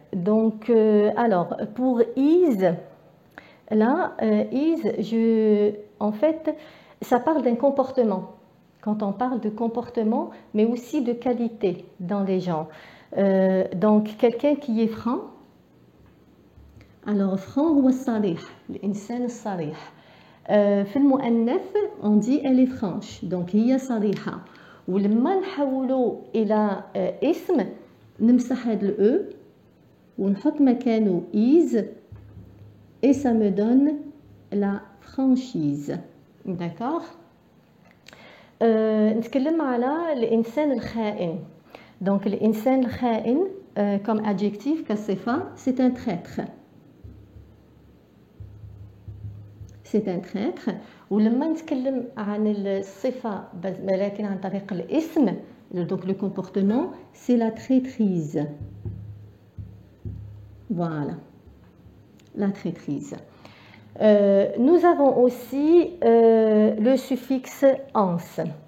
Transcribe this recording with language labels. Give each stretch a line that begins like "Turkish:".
French: Donc, alors, pour is, là, en fait, ça parle d'un comportement. Quand on parle de comportement, mais aussi de qualité dans les gens. Donc, quelqu'un qui est franc. Alors, franc ou salih,
Arabic: l'insan salih. في المؤنث
French: on dit elle est franche.
Arabic: Donc, هي صريحة. ولما نحولوا إلى اسم نمسح هذا الأو ونحط مكانه is
French: et ça me donne la franchise. D'accord.
Arabic: نتكلم على الإنسان الخائن.
French: Donc
Arabic: الإنسان الخائن
French: comme adjectif
Arabic: كصفة
French: c'est un traître. C'est un traître.
Arabic: ولما نتكلم عن الصفة ولكن عن طريق الاسم
French: donc le comportement c'est la traîtrise. Voilà, la traîtrise. Nous avons aussi le suffixe ans.